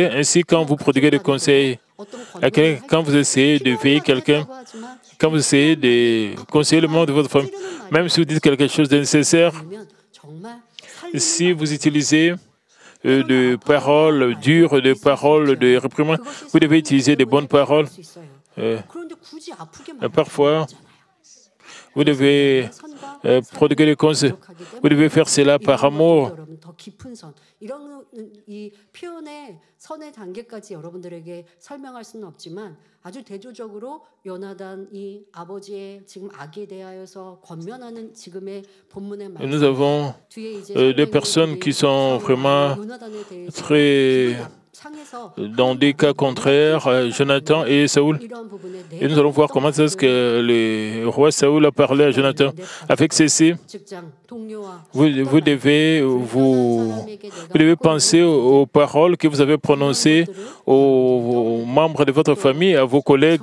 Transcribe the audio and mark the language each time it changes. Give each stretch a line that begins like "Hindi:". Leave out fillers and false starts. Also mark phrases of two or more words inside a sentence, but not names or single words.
French: Ainsi, quand vous prodiguez des conseils à quelqu'un, quand vous essayez de veiller quelqu'un, quand vous essayez de conseiller le membre de votre famille, même si vous dites quelque chose de nécessaire, si vous utilisez de paroles dures, de paroles de réprimande, vous devez utiliser des bonnes paroles. Parfois, vous devez prodiguer des conseils. Vous devez faire cela par amour.
Korean: 이 표현의 선의 단계까지 여러분들에게 설명할 수는 없지만 아주 대조적으로 요나단이 아버지의 지금 악에 대하여서 권면하는 지금의 본문의 말씀.
French: Nous avons des personnes qui sont vraiment très dans des cas contraires, Jonathan et Saoul. Et nous allons voir comment est-ce que le roi Saoul a parlé à Jonathan. Avec ceci, vous devez penser aux paroles que vous avez prononcées aux membres de votre famille, à vos collègues.